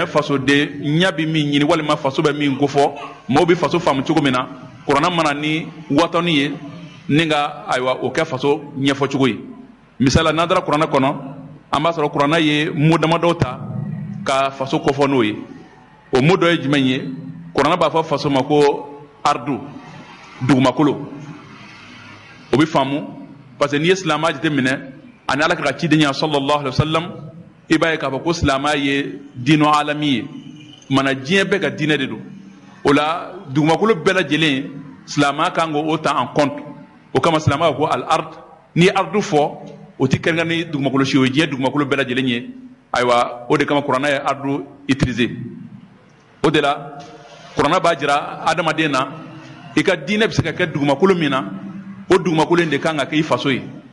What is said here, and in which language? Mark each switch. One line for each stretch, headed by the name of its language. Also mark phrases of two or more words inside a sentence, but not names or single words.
Bambara: fasoden ɲɛ bɛ min ɲini walima faso bɛ min kofɔ maaw bɛ faso faamu cogo min na kuranɛ mana ni watanu ye ni ka ayiwa o kɛ faso ɲɛfɔ cogo ye misala n'an taara kuranɛ kɔnɔ an b'a sɔrɔ kuranɛ ye mot damadɔ ta ka faso kofɔ n'o ye o mot dɔ ye jumɛn ye kuranɛ b'a fɔ faso ma ko ardu dugumakolo o bɛ faamu
French: parce que
Bambara: n'i ye silamɛya jateminɛ ani Ala ka ciden ya
Arabic: صلى الله عليه وسلم
Bambara: i b'a ye k'a fɔ ko silamɛya ye diinɛ alami ye mana diɲɛ bɛɛ ka diinɛ de don o la dugumakolo bɛɛ lajɛlen silamɛya kan k'o ta
French: en compte
Bambara: o kama silamɛya ko
Arabic: الأرض
Bambara: n'i ye ardu fɔ o ti kɛrɛnkɛrɛn ni dugumakolo si o ye diɲɛ dugumakolo bɛɛ lajɛlen ye ayiwa o de kama kuranɛ ye ardu utiliser o de la kuranɛ b'a jira adamaden na i ka diinɛ bɛ se ka kɛ dugumakolo min na o dugumakolo in de kan ka kɛ i faso ye